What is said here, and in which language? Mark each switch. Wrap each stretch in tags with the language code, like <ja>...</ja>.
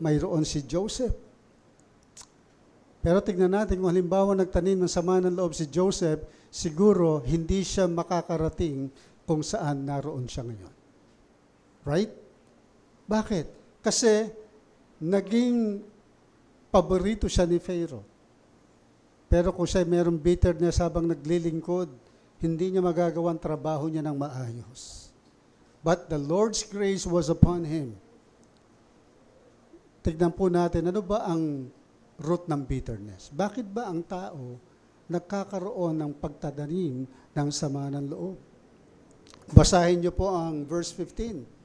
<tl>Mayroon si Joseph. Pero tignan natin kung halimbawa nagtanim ng sama ng loob si Joseph, siguro hindi siya makakarating kung saan naroon siya ngayon. Right? Bakit? Kasi naging paborito siya ni Pharaoh. Pero kung siya mayroong bitterness habang naglilingkod, hindi niya magagawang trabaho niya ng maayos.</tl> <en>But the Lord's grace was upon him.</en> <tl>Tignan po natin, ano ba ang root ng bitterness? Bakit ba ang tao nagkakaroon ng pagtatanim ng sama ng loob? Basahin niyo po ang verse 15.</tl>